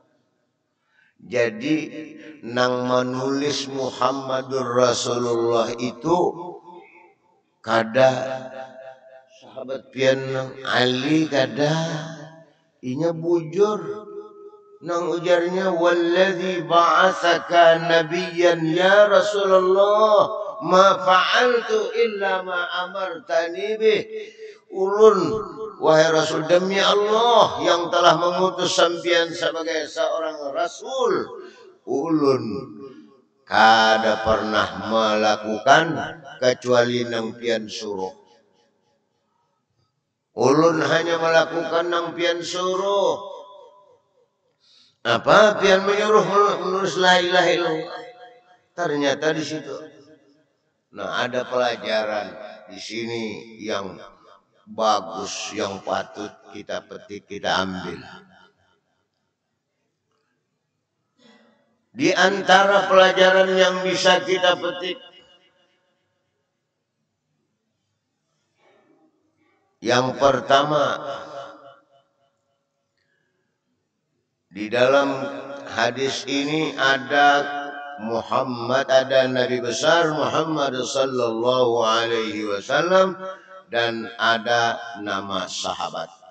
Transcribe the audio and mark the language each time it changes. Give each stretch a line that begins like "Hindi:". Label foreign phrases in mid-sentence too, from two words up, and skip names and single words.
Banjar: Jadi nang menulis Muhammadur Rasulullah itu kada sahabat pian Ali, kada inya bujur nang ujarnya,
Arabic: والذي بعثك نبيا يا رسول الله ما فعلت إلا ما أمرتني به.
Banjar: Ulun wahai Rasul, demi Allah yang telah mengutus sampean sebagai seorang rasul, ulun kada pernah melakukan kecuali nang pian suruh. Ulun hanya melakukan nang pian suruh. Apa? Pian menyuruh menulis la ilaha illallah.
Indonesian: Ternyata di situ. Nah, ada pelajaran di sini yang bagus, yang patut kita petik, kita ambil. Di antara pelajaran yang bisa kita petik, yang pertama, di dalam hadis ini ada Muhammad, ada Nabi besar Muhammad
Arabic: صلى الله عليه وسلم,
Indonesian: dan ada nama sahabat.